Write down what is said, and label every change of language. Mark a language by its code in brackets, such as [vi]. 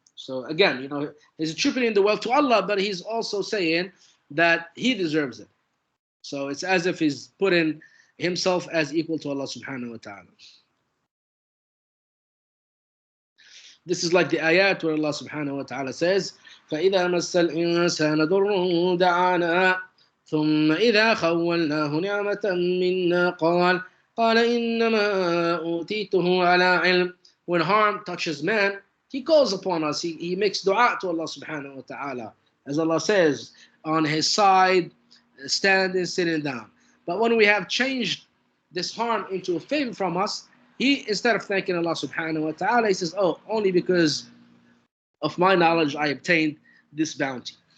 [en] So again, he's attributing the wealth to Allah, but he's also saying that he deserves it. So it's as if he's putting himself as equal to Allah subhanahu wa ta'ala. This is like the ayat where Allah subhanahu wa ta'ala says, [ar] فَإِذَا مَسَّ الْإِنسَانَ ضُرٌّ دَعَانَا ثُمَّ إِذَا خَوَّلْنَاهُ نِعْمَةً مِنَّا قَالَ إِنَّمَا أُوتِيتُهُ عَلَىٰ عِلْمٍ. [en] When harm touches man, he calls upon us. He makes dua to Allah subhanahu wa ta'ala. As Allah says, on his side, standing, sitting down. But when we have changed this harm into a favor from us, he, instead of thanking Allah subhanahu wa ta'ala, he says, oh, only because of my knowledge I obtained this bounty.